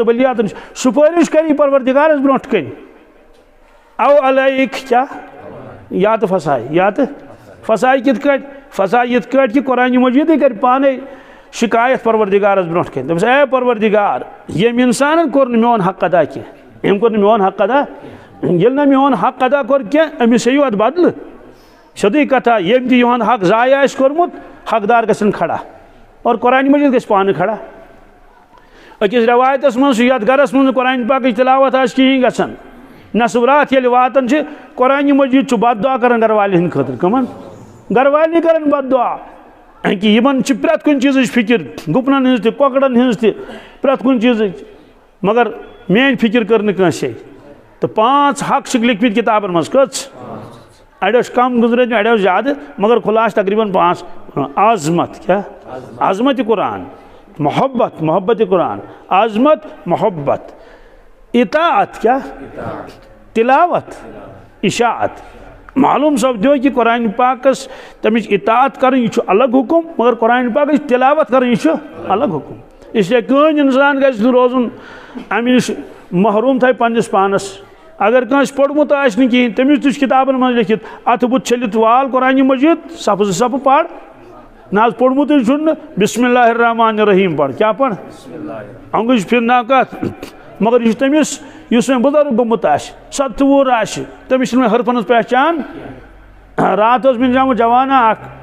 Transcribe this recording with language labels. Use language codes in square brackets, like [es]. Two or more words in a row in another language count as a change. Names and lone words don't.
[ks] بلیاتو نِش سُپٲرِش کری پروردگارس برونٛٹھ کَنہِ او علیک کیٛاہ یا تو پھسایی یا تو پھسایی کِتھ کٲٹھۍ پھسایی یِتھ کٲٹھۍ کہِ قرآنہِ مجیدٕے کرِ پانے شکایت پروردگارس برونٛٹھ کَنہِ دپس اے پروردگار ییٚمۍ انسانن کوٚر نہٕ میون حق ادا کینٛہہ أمۍ کوٚر نہٕ میون حق ادا ییٚلہِ نہٕ میون حق ادا کوٚر کینٛہہ أمِس ہیٚیِو اتھ بدلہٕ سیودٕے کتھا ییٚمۍ تہِ یِہُنٛد حق ضایع آسہِ کوٚرمُت حقدار گژھن کھڑا اور قرآن مجید گژھِ پانہٕ کھڑا أکِس رٮ۪وایتس منٛز چھُ یتھ گرس منٛز قرآن پاکٕچ تِلاوت آسہِ کِہیٖنۍ گژھان نصب رات ییٚلہِ واتان چھِ قرآن مجید چھُ بد دعا کران گرٕ والٮ۪ن ہٕنٛدِ خٲطرٕ کٕمن گرٕ والنٕے کران بد دعا کہ یِمن چھِ پرٛٮ۪تھ کُنہِ چیٖزٕچ فِکر گُپنن ہٕنٛز تہِ کۄکرن ہٕنٛز تہِ پرٛٮ۪تھ کُنہِ چیٖزٕچ مگر میٲنۍ فِکر کٔر نہٕ کٲنٛسے تہٕ 5 حق چھِکھ لیکھمٕتۍ کِتابن منٛز کٔژ اڑیو چھِ کم گُزرٲمٕتۍ اڑیو زیادٕ مگر خُلاصہٕ تقریٖباً 5 عظمت کیٛاہ عظمتِ قرآن محبت محبتِ قرآن عظمت محبت اطاعت کیٛاہ تلاوت اشاعت معلوم سپدیو کہ قرآن پاکس تمِچ اطاعت کرٕنۍ یہِ چھُ الگ حکم مگر قرآن پاکٕچ تلاوت کرٕنۍ یہِ چھُ الگ حکم [ur] اس لیے [ks] کٕہٕنۍ انسان گژھِ نہٕ روزُن امہِ نِش محروٗم تھایہِ پننِس پانس اگر کٲنٛسہِ پوٚرمُت آسہِ نہٕ کِہیٖنۍ تٔمِس تہِ چھُ کِتابن منٛز لیکھِتھ اَتھٕ بُتھ چھٔلِتھ وال قرآن مجید صفہٕ 2 صفہٕ پر نہ حظ پوٚرمُتٕے چھُنہٕ [ar] بسم اللہ الرحمن الرحیم [ks] پر کیٛاہ پر انگُج پھِرناو کتھ مگر یہ تمس اس وۄنۍ بُزرگ گوٚمُت آسہِ 70 وُہُر آسہِ تٔمِس چھِنہٕ وۄنۍ حرفن ہٕنٛز پہچان رات اوس مےٚ زامُت جوانا اکھ